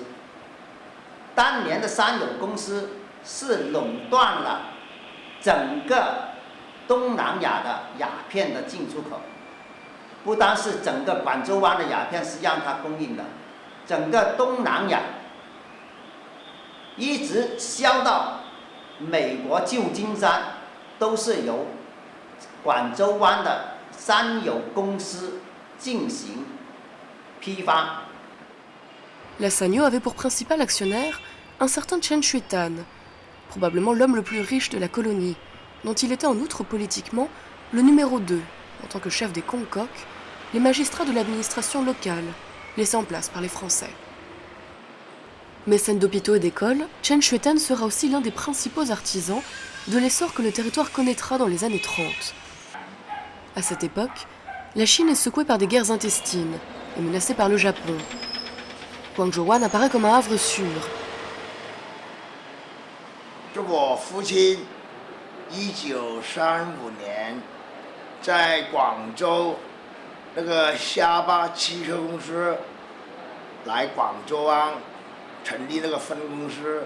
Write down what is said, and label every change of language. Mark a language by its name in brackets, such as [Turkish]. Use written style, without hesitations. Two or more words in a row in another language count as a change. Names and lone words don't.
[Chinese] 当年的三友公司是垄断了整个东南亚的鸦片的进出口，不单是整个广州湾的鸦片是让它供应的，整个东南亚一直销到美国旧金山，都是由广州湾的三友公司进行批发。 [French] La Sanyo avait pour principal actionnaire un certain Chen Xuetan, probablement l'homme le plus riche de la colonie, dont il était en outre politiquement le numéro 2, en tant que chef des Kongkok, les magistrats de l'administration locale, laissés en place par les Français. Mécène d'hôpitaux et d'écoles, Chen Xuetan sera aussi l'un des principaux artisans de l'essor que le territoire connaîtra dans les années 30. À cette époque, la Chine est secouée par des guerres intestines et menacée par le Japon. Guangzhou湾apparaît comme un havre sûr. [Chinese] 是我父亲1935年在广州那个虾巴汽车公司来广州湾成立那个分公司。